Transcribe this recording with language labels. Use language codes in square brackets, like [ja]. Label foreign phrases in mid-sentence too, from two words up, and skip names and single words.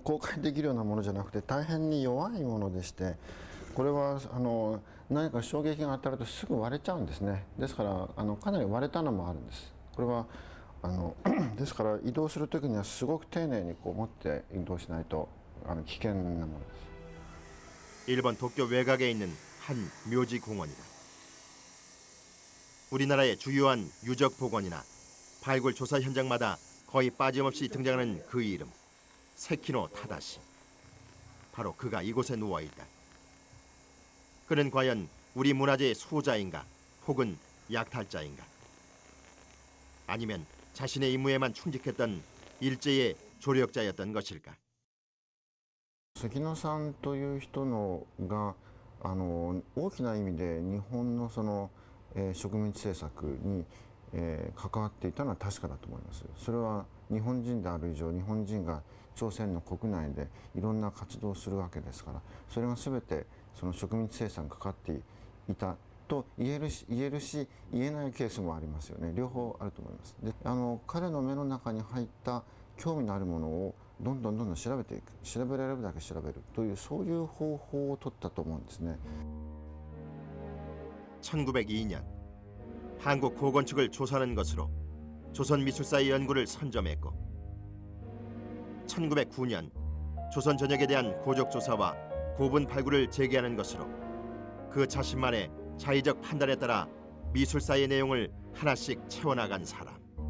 [ja] 公開できるようなものじゃなくて大変に弱いものでして、これは何か衝撃が当たるとすぐ割れちゃうんですね。ですからかなり割れたのもあるんです。これはですから移動する時にはすごく丁寧に持って移動しないと危険なものです。 [ko] 일본 도쿄 외곽에 있는 한 묘지 공원이다. 우리나라의 주요한 유적 복원이나 발굴 조사 현장마다 거의 빠짐없이 등장하는 그 이름, 세키노 타다시. 바로 그가 이곳에 누워 있다. 그는 과연 우리 문화재의 수호자인가, 혹은 약탈자인가? 아니면 자신의 임무에만 충직했던 일제의 조력자였던 것일까? [ja] 関野さんという人のが大きな意味で日本の植民地政策に、関わっていたのは確かだと思います。それは日本人である以上、日本人が朝鮮の国内でいろんな活動をするわけですから、それが全てその植民地政策にかかっていたと言えるし言えないケースもありますよね。両方あると思います。で彼の目の中に入った興味のあるものをどんどん調べていく、調べられるだけ調べるというそういう方法を取ったと思うんですね。 [ko] 1902년 한국 고건축을 조사하는 것으로 조선미술사의 연구를 선점했고 1909년 조선 전역에 대한 고적 조사와 고분 발굴을 재개하는 것으로 그 자신만의 자의적 판단에 따라 미술사의 내용을 하나씩 채워나간 사람.